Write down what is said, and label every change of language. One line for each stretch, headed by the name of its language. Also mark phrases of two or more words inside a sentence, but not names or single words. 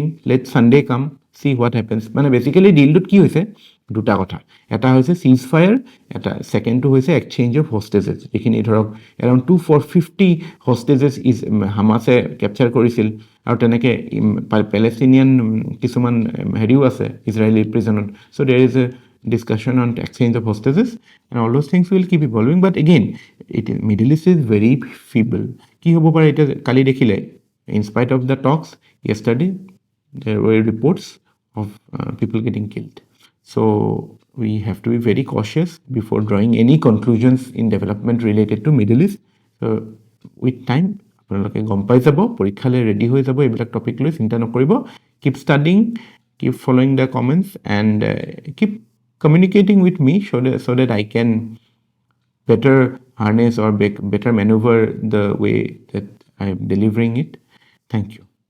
English: Let Sunday come, see what happens.
Assamese: মানে বেচিকেলি ডিলটোত কি হৈছে, দুটা কথা. এটা হৈছে
English: cease fire,
Assamese: এটা ছেকেণ্ডটো হৈছে
English: exchange of hostages.
Assamese: যিখিনি ধৰক
English: around 250 hostages
Assamese: হামাছে কেপচাৰ কৰিছিল, আৰু তেনেকৈ পেলেষ্টিনিয়ান কিছুমান হেৰিও আছে ইজৰাইলী প্ৰিজনত.
English: So there is a discussion on exchange of hostages, and all those things will keep evolving. But again, Middle East is very feeble.
Assamese: কি হ'ব পাৰে এটা কালি দেখিলে,
English: in spite of the talks yesterday, there were reports of people getting killed. So we have to be very cautious before drawing any conclusions in development related to Middle East. So with time,
Assamese: আপোনালোকে গম পাই যাব, পৰীক্ষালৈ ৰেডি হৈ যাব, এইবিলাক টপিক লৈ চিন্তা নকৰিব.
English: Keep studying, keep following the comments, and keep communicating with me so that I can better harness or better maneuver the way that I am delivering it. Thank you.